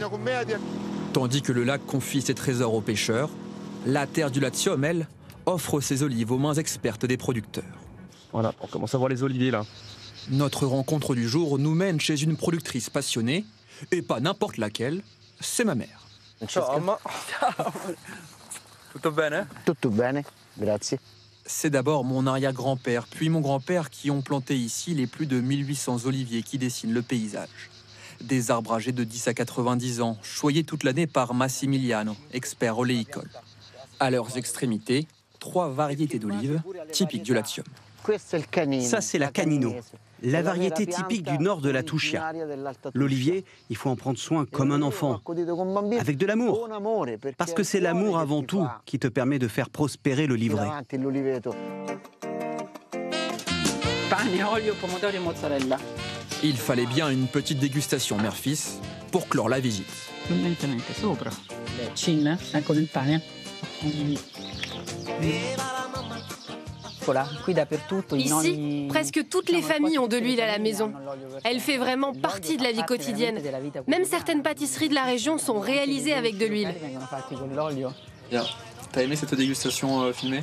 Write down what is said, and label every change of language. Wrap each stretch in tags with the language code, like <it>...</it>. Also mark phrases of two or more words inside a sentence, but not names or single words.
<fr>Tandis que le lac confie ses trésors aux pêcheurs, la terre du Latium, elle, offre ses olives aux mains expertes des producteurs. Voilà, on commence à voir les oliviers là. Notre rencontre du jour nous mène chez une productrice passionnée, et pas n'importe laquelle, c'est ma mère.</fr> <it>Ciao, mamma. Tutto bene? Tutto bene, grazie.</it> <fr>C'est d'abord mon arrière-grand-père, puis mon grand-père qui ont planté ici les plus de 1800 oliviers qui dessinent le paysage. Des arbres âgés de 10 à 90 ans, choyés toute l'année par Massimiliano, expert oléicole. À leurs extrémités, 3 variétés d'olives typiques du Latium. Ça, c'est la Canino, la variété typique du nord de la Tuscia. L'olivier, il faut en prendre soin comme un enfant, avec de l'amour. Parce que c'est l'amour avant tout qui te permet de faire prospérer l'oliveraie.</fr> <it>Pane, olio, pomodoro e mozzarella.</it> <fr>Il fallait bien une petite dégustation mère-fils pour clore la visite.</fr> <it>Lentamente sopra. Cin, ecco il pane.</it> <fr>Ici, presque toutes les familles ont de l'huile à la maison. Elle fait vraiment partie de la vie quotidienne. Même certaines pâtisseries de la région sont réalisées avec de l'huile. Bien. T'as aimé cette dégustation filmée?</fr>